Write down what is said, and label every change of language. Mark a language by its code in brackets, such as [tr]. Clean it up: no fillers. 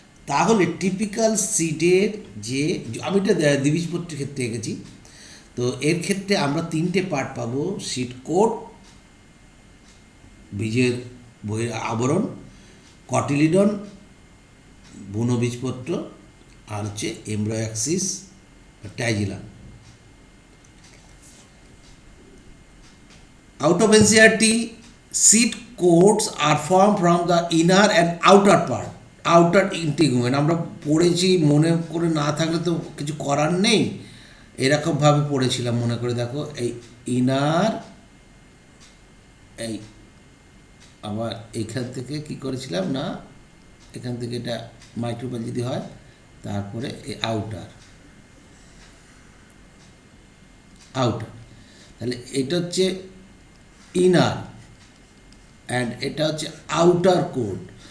[bn] তাহলে টিপিক্যাল সিডের যে, আমি এটা দ্বিবীজপত্রের ক্ষেত্রে এঁকেছি, তো এর ক্ষেত্রে আমরা তিনটে পার্ট পাবো: সিড কোট, বীজের বইয়ের আবরণ, কটিলিডন বুনো বীজপত্র, আর হচ্ছে embryo Axis টাইজিলাম। [en] Out of NCERT, seed coats are formed from the inner and outer part, outer integument. [bn] আমরা পড়েছি, মনে করে না থাকলে তো কিছু করার নেই, এরকমভাবে পড়েছিলাম মনে করে দেখো, এই ইনার, এই আবার এখান থেকে কি করেছিলাম না, এখান থেকে এটা মাইক্রোপাল যদি হয়, তারপরে এই আউটার, তাহলে এটা হচ্ছে ইনার অ্যান্ড এটা হচ্ছে আউটার কোট।